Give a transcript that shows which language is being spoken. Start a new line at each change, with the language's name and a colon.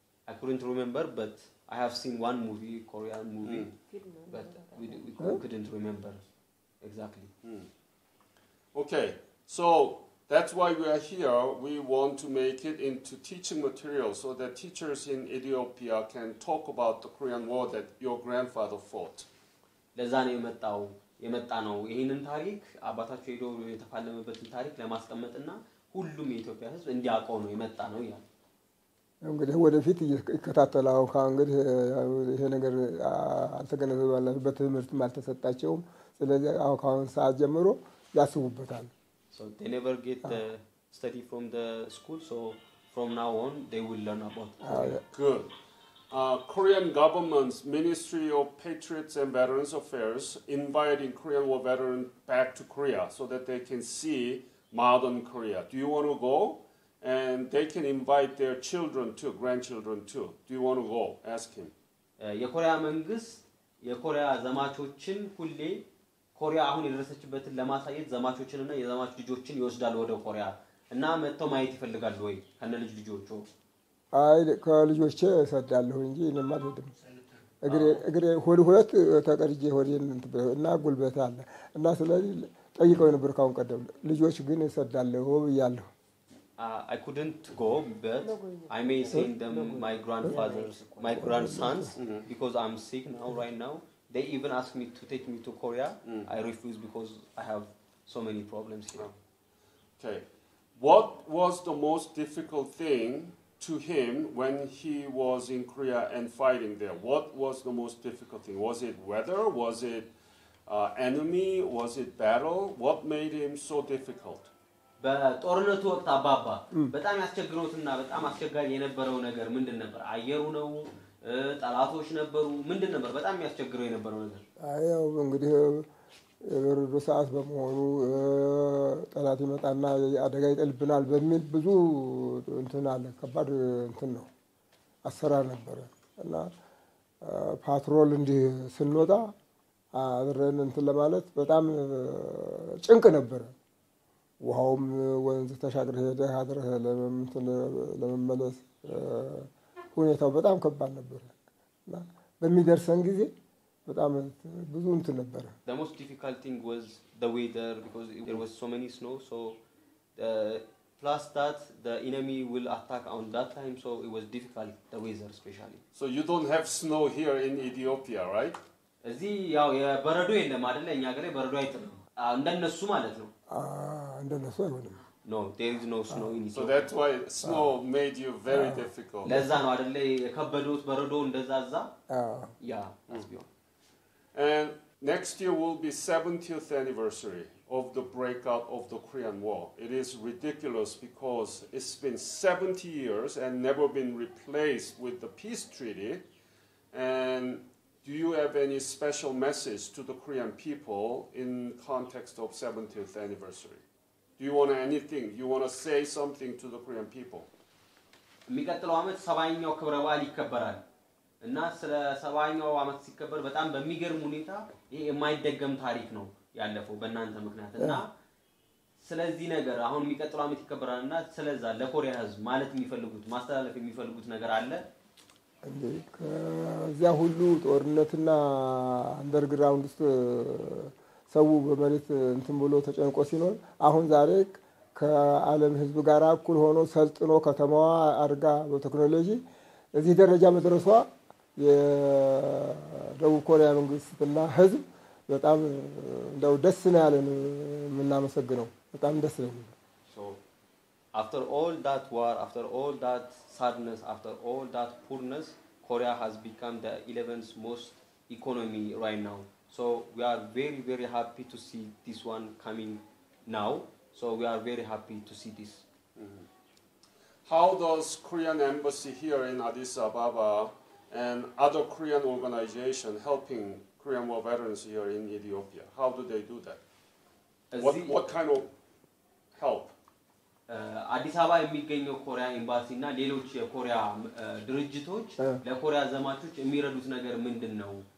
English: I couldn't remember, but I have seen one movie, Korean movie, but we couldn't remember exactly. Okay, so that's why we are here. We want to make it into teaching material so that teachers in Ethiopia can talk about the Korean War that your grandfather fought.
Amharic: ለዛ ነው የመጣ ነው ይሄንን ታሪክ አባታቸው ሄዶ የተፋለመበትን ታሪክ ለማስቀመጥና ሁሉም የኢትዮጵያ ሕዝብ እንዲያውቀው ነው የመጣ ነው ይላል። እንግዲህ ወደፊት ይከታተላው እንግዲህ ይሄ ነገር አልተገነዘባለም በትምህርትም አልተሰጣቸውም ስለዚህ አሁን ሰዓት ጀምሮ ያስቡበታል
English: So they never get the study from the school so from now on they will learn about Korea. Good. Korean government's Ministry of Patriots and Veterans Affairs inviting Korean War veterans back to Korea so that they can see modern Korea. Do you want to go? And they can invite their children too, grandchildren too. Do you want to go? Ask him.
Amharic: የኮሪያ መንግስት የኮሪያ ዘማቾችን ሁሌ ኮሪያ አሁን የደረሰችበትን ለማሳየት ዘማቾችንና የዘማች ልጆችን ይወስዳል ወደ ኮሪያ እና መጥተው ማየት ይፈልጋሉ ወይ ከነ ልጆቹ? አይ ከልጆቼ እሰዳለሁ እንጂ እኔማ አልሄድም። እግሬ ሁለት ተቀርጄ ሆዴን እና ጉልበት አለ እና ስለዚህ ጠይቀው ነበር ካሁን ቀደም ልጆች ግን እሰዳለሁ ብያለሁ።
English: I couldn't go, but I may send them my grandsons because I'm sick now right now. they even asked me to take me to Korea. I refused because I have so many problems here. Okay. What was the most difficult thing to him when he was in Korea and fighting there? What was the most difficult thing? Was it weather? Was it enemy? Was it battle? What made him so difficult?
Amharic: በጦርነቱ ወቅት አባባ በጣም ያስቸግሩትና በጣም አስቸጋሪ የነበረው ነገር ምንድን ነበር? አየሩ ነው? ጠላቶች ነበሩ? ምንድን ነበር በጣም ያስቸግረው የነበረው ነገር? አየው እንግዲህ የበረዶ ሰዓት በመሆኑ ጠላት ይመጣና አደጋ ይጥልብናል በሚል ብዙ እንትን አለ ከባድ እንትን ነው አሰራር ነበር እና ፓትሮል እንዲህ ስንወጣ አብረን እንትን ለማለት በጣም ጭንቅ ነበር ውሃውም ወንዝ ተሻግረ ሄደህ አድረህ ለመመለስ ሁኔታው በጣም ከባድ ነበር እና በሚደርሰን ጊዜ በጣም ብዙ እንትን ነበር
English: The most difficult thing was the weather because there was so many snow so plus that the enemy will attack on that time so it was difficult the weather especially. So you don't have snow here in Ethiopia, right?
Amharic: እዚህ ያው የበረዶ የለም አይደል እኛ ሀገር በረዶ አይጥልም እንደነሱ ማለት ነው እንደነሱ አይሆንም
English: No, there is no snow in Ethiopia. So that's why snow made you very difficult.
Amharic: ለዛ ነው አይደል የከበዱት በረዶ እንደዛዛ
English: yeah that's beyond. And next year will be 70th anniversary of the breakout of the Korean War. It is ridiculous because it's been 70 years and never been replaced with the peace treaty. And do you have any special message to the Korean people in context of 70th anniversary? Do you want anything? You want to say something to the Korean people?
Amharic: የሚቀጥለው አመት 70ኛው ክብረ በዓል ይከበራል እና ስለ 70ኛው አመት ሲከበር በጣም በሚገርም ሁኔታ ይሄ የማይደገም ታሪክ ነው ያለፈው በእናንተ ምክንያት እና ስለዚህ ነገር አሁን የሚቀጥለው አመት ይከበራልና ስለዛ ለኮሪያ ህዝብ ማለት የሚፈልጉት ማስተላለፍ የሚፈልጉት ነገር አለ እንዴ ከዚያ ሁሉ ጦርነትና አንደርግራውንድ ውስጥ ሰው በመሬት እንትን ብሎ ተጨንቆ ሲኖር አሁን ዛሬ ከዓለም ህዝብ ጋር እኩል ሆኖ ሰልጥኖ ከተማዋ አርጋ በቴክኖሎጂ እዚህ ደረጃ መድረሷ የደቡብ ኮሪያ መንግስትና ህዝብ በጣም እንደው ደስ ነው ያለን ምናመሰግነው በጣም ደስ ነው
English: So after all that war after all that sadness after all that poorness Korea has become the 11th most economy right now so we are very very happy to see this one coming now so we are very happy to see this How does Korean embassy here in Addis Ababa and other Korean organizations helping Korean war veterans here in Ethiopia? How do they do that? What kind of help?
Amharic: አዲስ አበባ የሚገኘው ኮሪያ ኤምባሲ እና ሌሎች የኮሪያ ድርጅቶች ለኮሪያ ዘማቾች የሚረዱት ነገር ምንድነው?